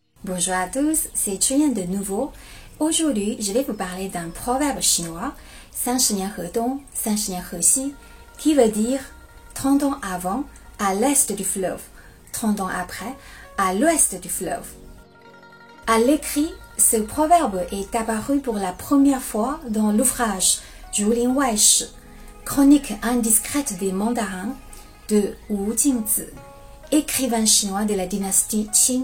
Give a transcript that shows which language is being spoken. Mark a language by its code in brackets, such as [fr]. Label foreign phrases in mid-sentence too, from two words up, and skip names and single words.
[fr] Bonjour à tous, c'est Chuyen de nouveau. Aujourd'hui, je vais vous parler d'un proverbe chinois, [zh] 30 年河东, 30年河西, [fr] qui veut dire 30 ans avant, à l'est du fleuve, 30 ans après, à l'ouest du fleuve. À l'écrit, ce proverbe est apparu pour la première fois dans l'ouvrage Zhulin Waishi, chronique indiscrète des mandarins de Wu Jingzi, écrivain chinois de la dynastie Qing.